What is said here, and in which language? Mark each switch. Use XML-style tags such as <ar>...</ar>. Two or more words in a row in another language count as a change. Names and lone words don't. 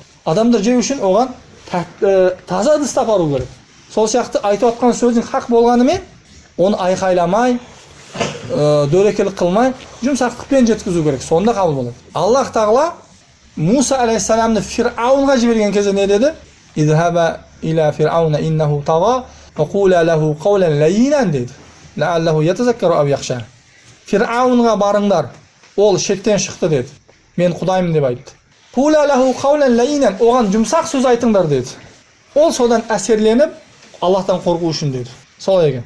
<kk>Адамдар жеу үшін оған таза ыдыста апару керек. Сол сияқты айтып отқан сөздің хақ болғанымен, оны айқайламай, дөрекілік қылмай, жұмсақтықпен жеткізу керек. Сонда қабыл болады. Аллах Тағала Муса алейхиссаламды Фирауынға жіберген кезде не деді?</kk> <ar>"اذهبا إلى فرعون إنه طغى وقولا له قولا لينا" деді. "لعله يتذكر أو يخشى."</ar> <kk>Фирауынға барыңдар, ол шектен шықты деді. Мен Құдайым деп айтты.</kk> <ar>"قولا له قولا لينا",</ar> <kk>оған жұмсақ сөз айтыңдар деді. Ол содан әсерленіп, Аллахтан қорқу үшін деді. Солай екен.</kk>